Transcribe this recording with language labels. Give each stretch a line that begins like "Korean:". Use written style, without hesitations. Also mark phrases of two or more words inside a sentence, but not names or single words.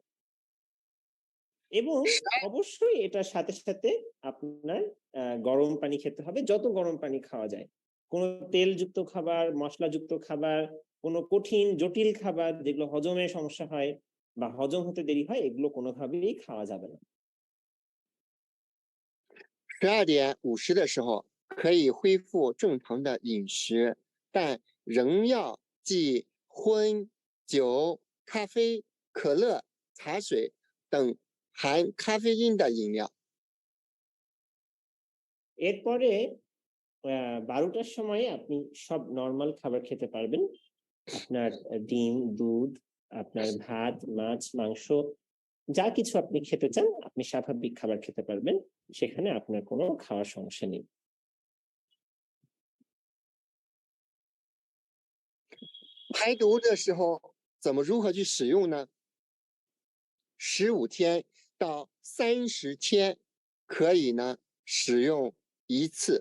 Bangla: এবং অবশ্যই এটার সাথে সাথে আপনার গরম পানি খেতে হবে, যত গরম পানি খাওয়া যায়। কোনো তেলযুক্ত খাবার, মশলাযুক্ত খাবার, কোনো কঠিন জটিল খাবার যেগুলো হজমে সমস্যা হয় বা হজম হতে দেরি হয়, এগুলো কোনোভাবেই খাওয়া যাবে না।
Chinese: 12点50的时候可以恢复正常的饮食，但仍要忌荤、酒、咖啡、可乐、茶水等含咖啡因的饮料。
Bangla: এরপরে 12টার সময় আপনি সব নরমাল খাবার খেতে পারবেন। আপনার ডিম, দুধ, আপনার ভাত, মাছ, মাংস, যা কিছু আপনি খেতে চান আপনি স্বাভাবিক খাবার খেতে পারবেন, সেখানে আপনার কোনো খাওয়ার সমস্যা নেই।
Chinese: 排毒的时候如何去使用呢？15天到30天可以呢使用一次。